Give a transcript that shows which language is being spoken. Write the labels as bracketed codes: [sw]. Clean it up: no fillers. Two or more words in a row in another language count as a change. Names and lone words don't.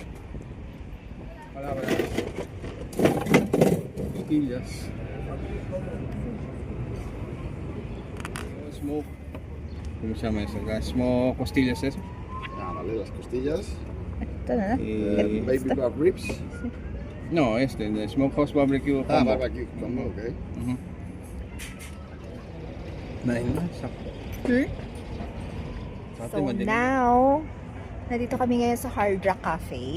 [tl] Wala. [es] Costillas. [en] Smoke. [es] ¿Cómo se llama eso? Smoke costillas eso. Ah, vale, las costillas. [tl] Ito na. [en] Baby back ribs. [es] No, el Smokehouse Barbecue Ah, [en] combo. barbecue combo, okay. [tl] Nain na, sakto. So now, nandito kami ngayon sa Hard Rock Cafe.